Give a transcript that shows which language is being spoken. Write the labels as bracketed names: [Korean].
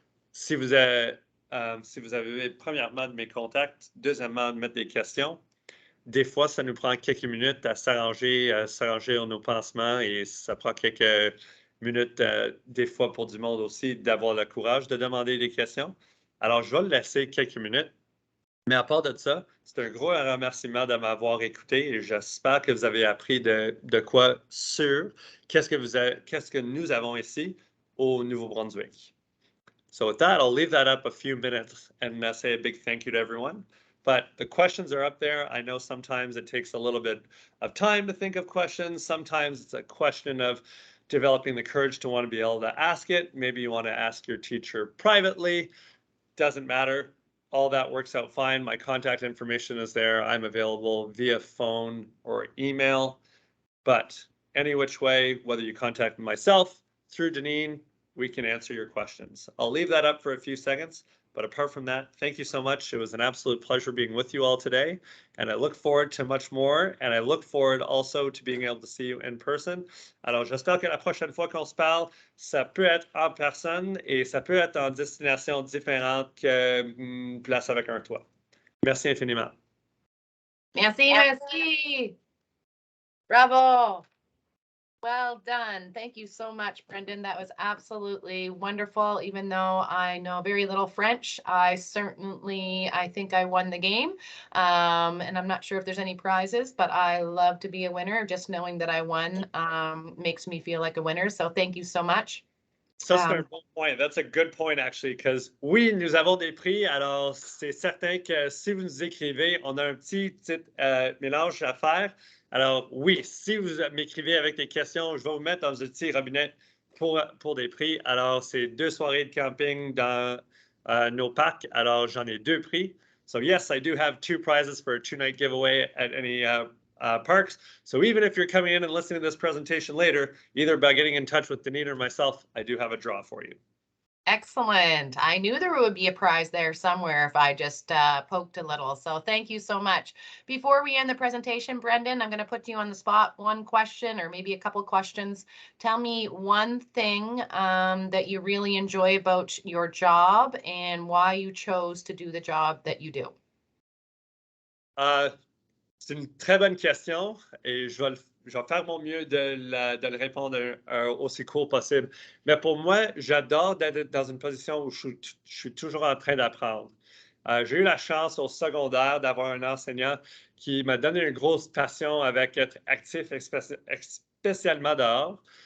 [French] Si vous avez premièrement de mes contacts, deuxièmement de mettre des questions, des fois, ça nous prend quelques minutes à s'arranger nos pansements et ça prend quelques minutes, des fois pour du monde aussi, d'avoir le courage de demander des questions. Alors, je vais le laisser quelques minutes. Mais à part de ça, c'est un gros remerciement de m'avoir écouté et j'espère que vous avez appris de quoi sur qu'est-ce que nous avons ici au Nouveau-Brunswick. [English] So with that, I'll leave that up a few minutes and say a big thank you to everyone. But the questions are up there. I know sometimes it takes a little bit of time to think of questions. Sometimes it's a question of developing the courage to want to be able to ask it. Maybe you want to ask your teacher privately. Doesn't matter. All that works out fine. My contact information is there. I'm available via phone or email. But any which way, whether you contact myself through Deneen, we can answer your questions. I'll leave that up for a few seconds. But apart from that, thank you so much. It was an absolute pleasure being with you all today. And I look forward to much more. And I look forward also to being able to see you in person. [French] Alors, j'espère que la prochaine fois qu'on se parle, ça peut être en personne et ça peut être en destination différente que place avec un toit. Merci infiniment. Merci, merci. Bravo. [English] Well done. Thank you so much, Brendan. That was absolutely wonderful. Even though I know very little French, I think I won the game. And I'm not sure if there's any prizes, but I love to be a winner. Just knowing that I won makes me feel like a winner. So thank you so much. [French] Ça, c'est un bon point. [English] That's a good point, actually, because [French] oui, nous avons des prix. Alors, c'est certain que si vous nous écrivez, on a un petit mélange à faire. Alors, oui, si vous m'écrivez avec des questions, je vais vous mettre dans un petit robinet pour des prix. Alors, c'est 2 soirées de camping dans nos parcs. Alors, j'en ai 2 prix. [English] So, yes, I do have 2 prizes for a 2-night giveaway at any parks. So even if you're coming in and listening to this presentation later, either by getting in touch with Deneen or myself, I do have a draw for you. Excellent. I knew there would be a prize there somewhere if I just poked a little. So thank you so much. Before we end the presentation, Brendan, I'm going to put you on the spot. One question or maybe a couple questions. Tell me one thing that you really enjoy about your job and why you chose to do the job that you do. [French] C'est une très bonne question et je vais faire mon mieux de le répondre aussi court possible. Mais pour moi, j'adore d'être dans une position où je suis toujours en train d'apprendre. J'ai eu la chance au secondaire d'avoir un enseignant qui m'a donné une grosse passion avec être actif, spécialement dehors.